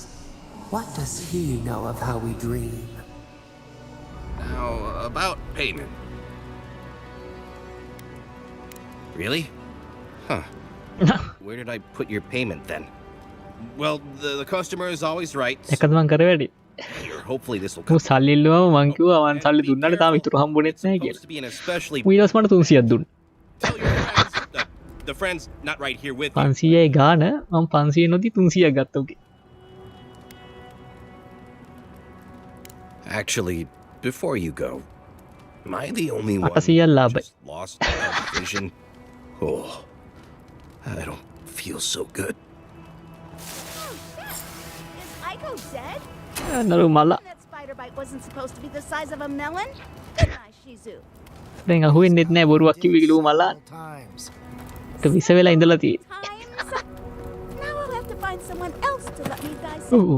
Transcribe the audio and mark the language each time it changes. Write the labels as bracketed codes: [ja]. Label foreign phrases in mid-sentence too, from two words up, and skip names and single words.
[en] What does he know of how we dream? Now, about payment. Really? Huh. Where did I put your payment then? Well, the customer is always right. [si] එකද මං කරේ වැඩි. [en] Here, hopefully this will [si] මම සල්ලි ඉල්ලුවම මං කිව්වා මං සල්ලි දුන්නාට තාම ඉතුරු හම්බුනේත් නැහැ කියලා. [en] to be an especially [si] ඊට පස්සේ මට 300ක් දුන්නා. [en] the friends not right here with you. [si] 500යි ගාන මම 500 නොදී 300ක් ගත්තා උගේ. [en] Actually, before you go, am I the only one [si] 800ක් [en] who [si] ලාභයි. [en] just lost our vision? Oh, I don't feel so good. Is Aiko dead? [si] නරු මල. [en] That spider bite wasn't supposed to be the size of a melon? Good night, Shizu. [si] දැන් අහුවෙන්නෙත් නැහැ බොරුවක් කිව්වේ කිලෝ මල. ඒක විස වෙලා ඉඳලා තියෙන්නේ. [en] Now I'll have to find someone else to let me dissect Ooh.